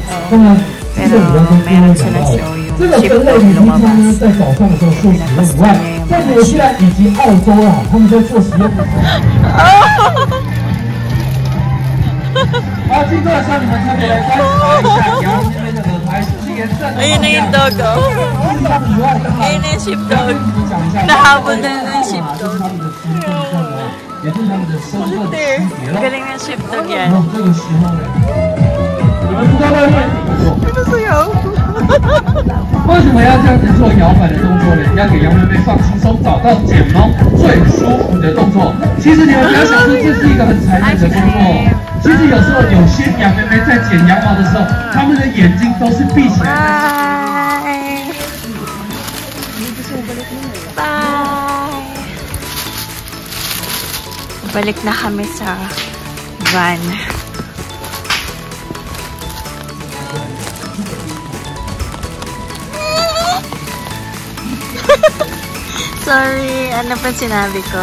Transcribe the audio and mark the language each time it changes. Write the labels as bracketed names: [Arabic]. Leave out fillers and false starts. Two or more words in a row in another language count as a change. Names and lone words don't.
[Chinese] 当然，这个也要跟各位讲到了，这个分类平常呢，在早上的时候做使用以外，在纽西兰以及澳洲啊，他们在做实验的时候。好，接着向你们特别来观察一下羊妹妹的耳牌是不是颜色的？ [Filipino] Ayun na yung dog, oh. Ayun na yung sheepdog. Nahabol na yung sheepdog. [Chinese] 也是他们的身份区别了。 [Filipino] Galing ng sheepdog yan. [Chinese] 这个时候呢，你们知道外面为什么要这样子做摇摆的动作呢？要给羊妹妹放轻松，找到剪毛最舒服的动作。其实你们不要想说这是一个很残忍的工作哦。其实有时候有些羊妹妹在剪羊毛的时候，她们的眼睛都是闭起来的。 [English] Bye! [Filipino] Balik na kami sa van. Sorry, ano pa sinabi ko?